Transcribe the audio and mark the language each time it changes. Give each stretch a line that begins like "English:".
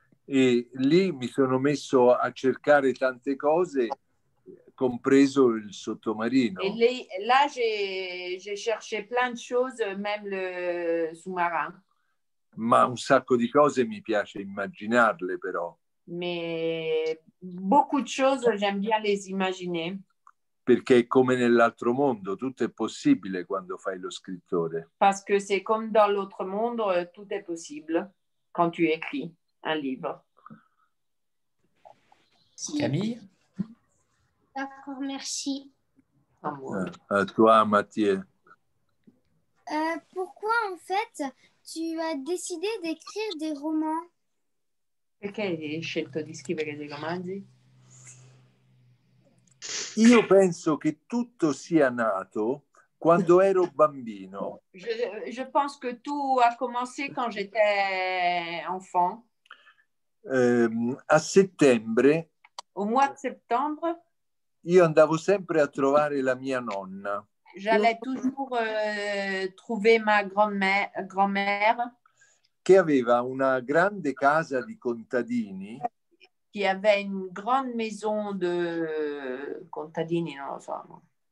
Italian: E lì mi sono messo a cercare tante cose, compreso il sottomarino.
French: Et là, j'ai cherché plein de choses, même le sous-marin.
Italian: Ma un sacco di cose mi piace immaginarle, però.
French: Mais beaucoup de choses, j'aime bien les imaginer.
Italian: Perché è come nell'altro mondo, tutto è possibile quando fai lo scrittore.
French: Parce que c'est comme dans l'autre monde, tout est possible quand tu écris un livre. Camille? D'accord, merci. À toi, Mathieu. Pourquoi, en fait, tu as décidé d'écrire des romans?
Italian: Perché hai scelto di scrivere dei romanzi? Io penso che tutto sia nato quando ero bambino.
French: Je pense que tout a commencé quand j'étais enfant.
Italian: A settembre,
French: au mois de septembre,
Italian: io andavo sempre a trovare la mia nonna.
French: J'allais toujours trouver ma grand-mère.
Italian: Che aveva una grande casa di contadini.
French: Qui avait une grande maison de contadini,
Italian: non lo so.